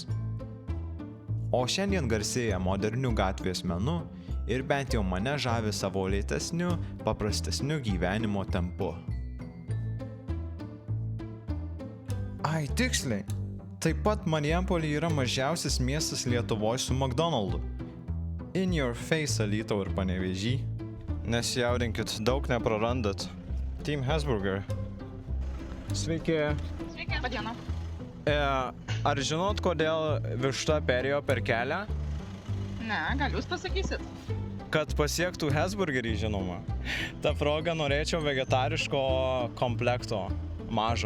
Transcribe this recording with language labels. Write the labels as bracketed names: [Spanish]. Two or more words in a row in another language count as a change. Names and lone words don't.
[Lithuanian] O šiandien garsėja moderniu gatvės menu ir bent jau mane žavi savo lėtesniu, paprastesniu gyvenimo tempu. Ai, tiksliai. Taip pat Marijampolė yra mažiausias miestas Lietuvoje su McDonald'u. [English] In your face, [Lithuanian] Alytau ir Panevėžy. Nesijaudinkit, daug neprarandat. Team Hesburger. Sveiki. Sveiki. Padiena. Ar žinot, kodėl višta perėjo per kelią? Ne, gal jūs pasakysit? Kad pasiektų Hesburgerį, žinoma. Ta proga norėčiau vegetariško komplekto, mažo.